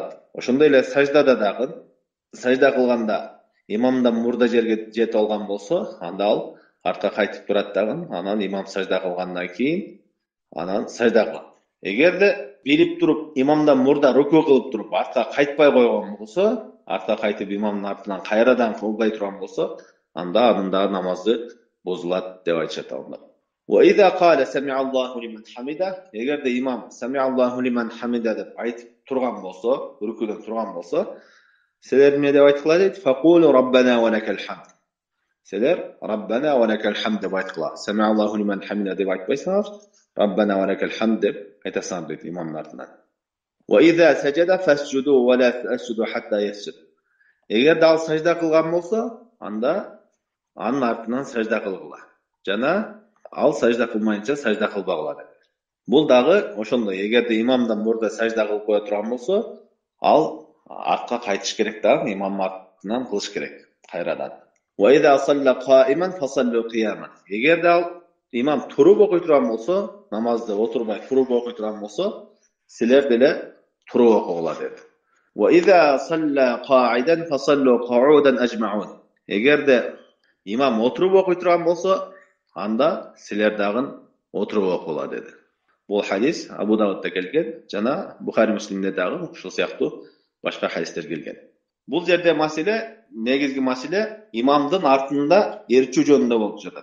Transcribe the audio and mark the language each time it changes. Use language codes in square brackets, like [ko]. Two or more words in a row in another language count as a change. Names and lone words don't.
[ky] Ошондой эле саждада дагы сажда кылганда имамдан мурда жерге жетип алган болсо, анда ал артка кайтып турат дагы, анан имам сажда кылгандан кийин анан сажда кылат. Эгерде билип туруп имамдан мурда руку кылып туруп артка кайтпай койгон болсо, артка кайтып имамдын артынан кайрадан кылбай турган болсо, анда анын да намазы бузулат деп айтышат алымдар. [ar] وإذا قال سمع الله لمن حمده. [ky] Эгерде имам [ar] سمع الله لمن حمده [ky] деп айтып турган болсо, рукудан турган болсо, силер эмне деп айткыла дейт? [ar] فقولوا ربنا ولك الحمد. [ky] Силер [ar] ربنا ولك الحمد [ky] деп айткыла. [ar] سمع الله لمن حمده [ky] деп айтпайсыңар, [ar] ربنا ولك الحمد [ky] деп айтасыңар дейт имамдын артынан. [ar] وإذا سجد فاسجدوا ولا تسجدوا حتى يسجد. [ky] Эгерде ал сажда кылган болсо, анда анын артынан сажда кылгыла. Жана ал сажда кылмайынча сажда кылбагыла деп. Бул дагы ошондой, эгерде имамдан мурда сажда кылып кое турган болсо, ал артка кайтыш керек дагы, имам артынан кылыш керек кайрадан. [ar] وإذا صلى قائما فصلوا قياما. [ky] Эгерде ал имам туруп окуй турган болсо, намазды отурбай туруп окуй турган болсо, силер деле туруп окугула деди. [ar] وإذا صلى قاعدا فصلوا قعودا أجمعون. [ky] Эгерде имам отуруп окуй турган болсо, анда силер дагы отуруп окугула деди. Бул хадис Абу Давудда келген, жана Бухари Муслимде дагы ушул сыяктуу башка хадистер келген. Бул жерде маселе, негизги маселе имамдын артында ээрчүү жөнүндө болуп жатат.